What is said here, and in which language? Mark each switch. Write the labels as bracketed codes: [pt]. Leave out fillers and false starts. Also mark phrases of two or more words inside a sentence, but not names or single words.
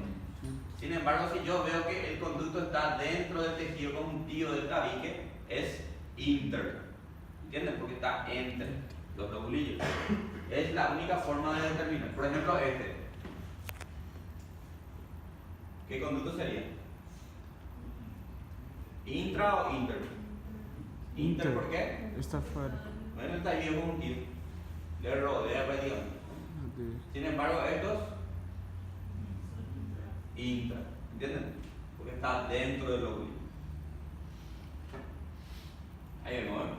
[es] Sin embargo, si yo veo que el conducto está dentro del tejido conjuntivo del tabique, es inter. ¿Entienden? Porque está entre los lobulillos. Es la única forma de determinar. Por ejemplo, este. ¿Qué conducto sería? ¿Intra o inter? Inter, ¿por qué? Está fuera. Bueno, el tejido conjuntivo le rodea prácticamente. Sin embargo, estos intra, ¿entienden? Porque está dentro del lóbulo. Ahí vemos, ¿eh?